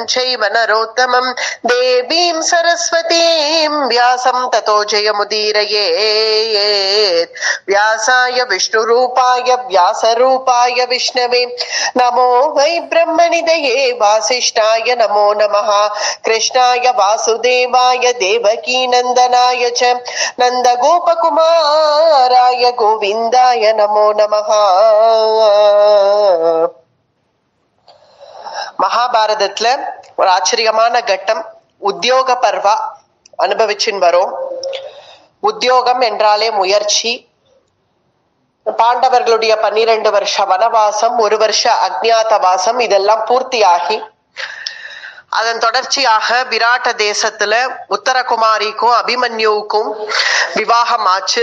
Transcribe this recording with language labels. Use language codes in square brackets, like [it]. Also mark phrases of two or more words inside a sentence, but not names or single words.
[sa] चैव नरोत्तमं देवीं सरस्वतीं व्यासं ततो जयमुदीरयेत् व्यासाय विष्णुरूपाय व्यासरूपाय विष्णवे नमो वै ब्रह्मनिधये वासिष्ठाय नमो नमः कृष्णाय वासुदेवाय देवकी नंदनाय च नंदगोपकुमाराय गोविंदाय नमो नमः. [ta] மகாபாரதத்துல ஒரு ஆச்சரியமான கட்டம் உத்தியோக பர்வா அனுபவிச்சுன்னு வரோம். உத்தியோகம் என்றாலே முயற்சி. பாண்டவர்களுடைய 12 வருஷ வனவாசம், 1 வருஷ அக்ஞாதவாசம் இதெல்லாம் பூர்த்தியாகி அதன் தொடர்ச்சியாக விராட்ட தேசத்துல உத்தரகுமாரிக்கும் அபிமன்யுவுக்கும் விவாகம் ஆச்சு.